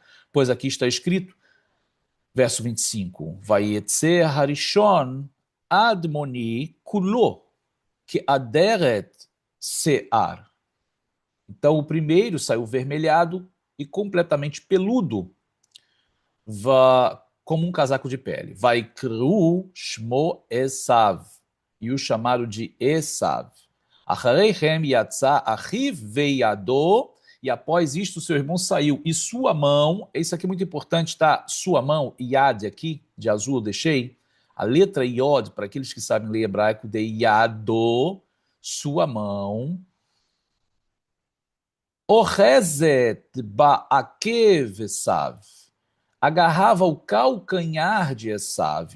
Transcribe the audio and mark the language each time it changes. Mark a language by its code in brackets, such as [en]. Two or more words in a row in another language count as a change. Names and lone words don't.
[pt] Pois aqui está escrito, verso 25, [he] ויצא הראשון אדמוני כלו, כאדרת שער. [pt] Então o primeiro saiu vermelhado e completamente peludo, como um casaco de pele. [he] ויקראו שמו עשו, [pt] e o chamaram de Esav. [he] ואחרי־כן יצא אחיו וידו, [pt] e após isto seu irmão saiu, e sua mão, isso aqui é muito importante, tá? Sua mão, Yad aqui, de azul eu deixei, a letra Yod, para aqueles que sabem ler hebraico, de Yado, sua mão, [he] אוחזת בעקב עשו, [pt] agarrava o calcanhar de Esav.